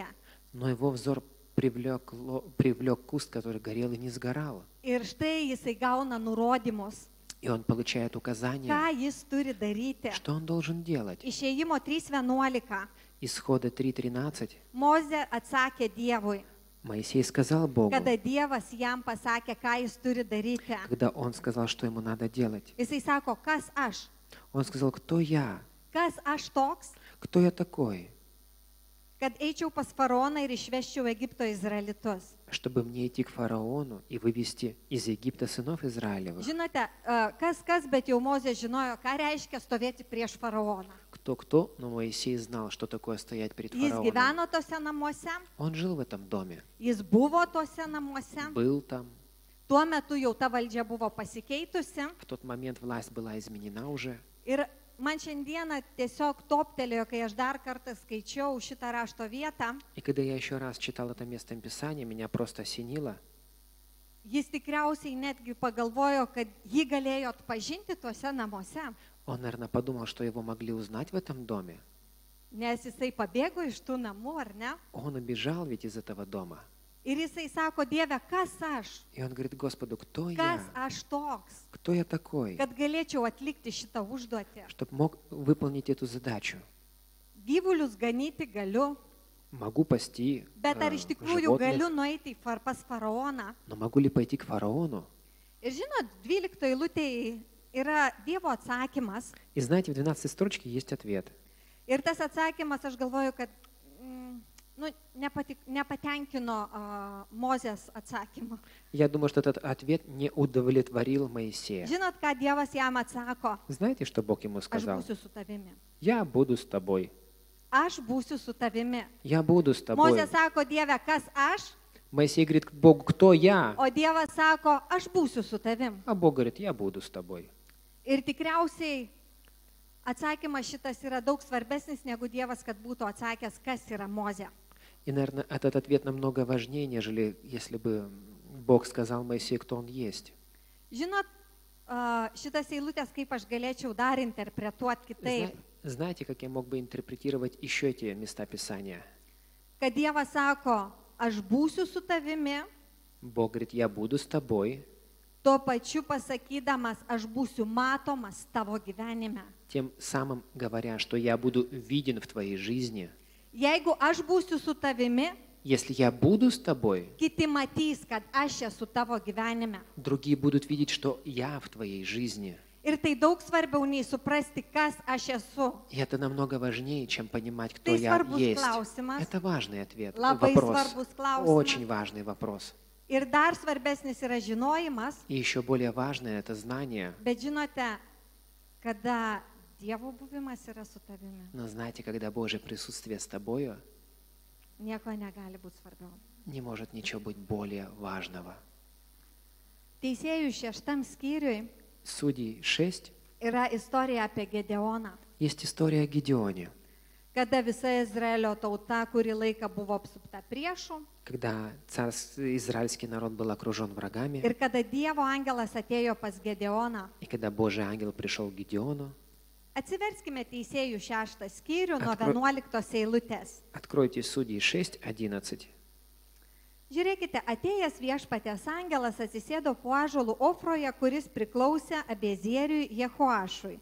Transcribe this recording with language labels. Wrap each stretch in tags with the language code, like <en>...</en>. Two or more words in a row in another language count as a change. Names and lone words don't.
<ru>Но его взор привлек куст, который горел и не сгорал.</ru> <lt>Ir štai jisai gauna nurodymus.</lt> <ru>И он получает указания,</ru> <lt>ką jis turi daryti.</lt> <ru>что он должен делать.</ru> <lt>Išėjimo 3:11.</lt> <ru>Исхода 3:13.</ru> <lt>Mozė atsakė Dievui,</lt> <ru>Моисей сказал Богу,</ru> <lt>kada Dievas jam pasakė, ką jis turi daryti.</lt> <ru>когда он сказал, что ему надо делать.</ru> <lt>Jisai sako, kas aš?</lt> <ru>Он сказал, кто я?</ru> <lt>Kas aš toks,</lt> <ru>Кто я такой?</ru> <lt>kad eičiau pas faraoną ir išveščiau Egipto izraelitus.</lt> <ru>Чтобы мне идти к фараону и вывести из Египта сынов Израилевых.</ru> <lt>Žinote, kas, bet jau Mozė žinojo, ką reiškia stovėti prieš faraoną.</lt> <ru>Кто, но Моисей знал, что такое стоять перед</ru> <lt>Jis</lt> <ru>фараоном.</ru> <lt>gyveno tose namuose,</lt> <ru>Он жил в этом доме,</ru> <lt>jis buvo tose namuose.</lt> <ru>был там.</ru> <lt>Tuo metu jau ta valdžia buvo pasikeitusi.</lt> <ru>В тот момент власть была изменена уже.</ru> <lt>Ir man šiandieną tiesiog toptelėjo, kai aš dar kartą skaičiau šitą rašto vietą.</lt> <ru>И когда я еще раз читал это место Писания, меня просто осенило.</ru> <lt>Jis tikriausiai netgi pagalvojo, kad jį galėjo atpažinti tuose namuose,</lt> <ru>Он, наверное, подумал, что его могли узнать в этом доме.</ru> <lt>nes jisai pabėgo iš tų namų, ar ne?</lt> <ru>Он убежал ведь из этого дома.</ru> <lt>Ir jisai sako, Dieve, kas aš?</lt> <ru>И он говорит Господу, кто</ru> <lt>Kas</lt> <ru>я?</ru> <lt>aš toks,</lt> <ru>Кто я такой,</ru> <lt>kad galėčiau atlikti šitą užduotį?</lt> <ru>чтобы мог выполнить эту задачу?</ru> <lt>Gyvulius ganyti galiu,</lt> <ru>Могу пасти</ru> <lt>bet ar iš tikrųjų galiu</lt> <ru>животных,</ru> <lt>nueiti pas faraoną?</lt> <ru>но могу ли пойти к фараону?</ru> <lt>Ir žinot, 12 eilutėje yra Dievo atsakymas.</lt> <ru>И знаете, в 12 строчке есть ответ.</ru> <lt>Ir tas atsakymas, aš galvoju, kad nepatenkino Mozės atsakymą.</lt> <ru>Я думаю, что этот ответ не удовлетворил Моисея.</ru> <lt>Žinot, ką Dievas jam atsako?</lt> <ru>Знаете, что Бог ему</ru> <lt>Aš</lt> <ru>сказал?</ru> <lt>būsiu su tavimi.</lt> <ru>Я буду с тобой.</ru> <lt>Aš būsiu su tavimi.</lt> <ru>Я буду с тобой.</ru> <lt>Mozė sako, Dieve, kas aš?</lt> <ru>Моисей говорит к Богу, кто я?</ru> <lt>O Dievas sako, aš būsiu su tavim.</lt> <ru>А Бог говорит, я буду с тобой.</ru> <lt>Ir tikriausiai atsakymas šitas yra daug svarbesnis negu Dievas, kad būtų atsakęs, kas yra Mozė.</lt> <ru>И, наверное, этот ответ намного важнее, нежели если бы Бог сказал Моисею, кто он есть.</ru> <lt>Žinot, šitas eilutės, kaip aš galėčiau dar interpretuoti kitaip.</lt> <ru>Знаете, как я мог бы интерпретировать еще эти места Писания?</ru> <lt>Kad Dievas sako, aš būsiu su tavimi,</lt> <ru>Бог говорит, я буду с тобой,</ru> <lt>tuo pačiu pasakydamas, aš būsiu matomas tavo gyvenime.</lt> <ru>тем самым говоря, что я буду виден в твоей жизни.</ru> <lt>Jeigu aš būsiu su tavimi,</lt> <ru>Если я буду с тобой,</ru> <lt>kiti matys, kad aš esu tavo gyvenime.</lt> <ru>другие будут видеть, что я в твоей жизни.</ru> <lt>Ir tai daug svarbiau nei suprasti, kas aš esu.</lt> <ru>И это намного важнее, чем понимать, кто</ru> <lt>Tai</lt> <ru>я</ru> <lt>svarbus</lt> <ru>есть.</ru> <lt>klausimas,</lt> <ru>Это важный ответ,</ru> <lt>labai</lt> <ru>вопрос.</ru> <lt>svarbus klausimas.</lt> <ru>Очень важный вопрос.</ru> <lt>Ir dar svarbesnis yra žinojimas,</lt> <ru>И еще более важное это знание.</ru> <lt>bet žinote, kada Dievo buvimas yra su tavimi,</lt> <ru>Но знаете, когда Божье присутствие с тобою,</ru> <lt>nieko negali būti svarbiau.</lt> <ru>не может ничего быть более важного.</ru> <lt>Teisėjų 6 skyriui</lt> <ru>Судей 6</ru> <lt>yra istorija apie Gedeoną,</lt> <ru>есть история о Гедеоне,</ru> <lt>kada visa Izraelio tauta kurį laiką buvo apsupta priešų</lt> <ru>когда израильский народ был окружен врагами,</ru> <lt>ir kada Dievo angelas atėjo pas Gedeoną.</lt> <ru>и когда Божий ангел пришел к Гедеону.</ru> <lt>Atsiverskime Teisėjų 6 skyrių nuo Atkro- 11 eilutės.</lt> <ru>Откройте Судей 6:11.</ru> <lt>Žiūrėkite, atėjęs viešpatės angelas atsisėdo po ąžuolų Ofroje, kuris priklausė Abiezeriui Jehoašui.</lt>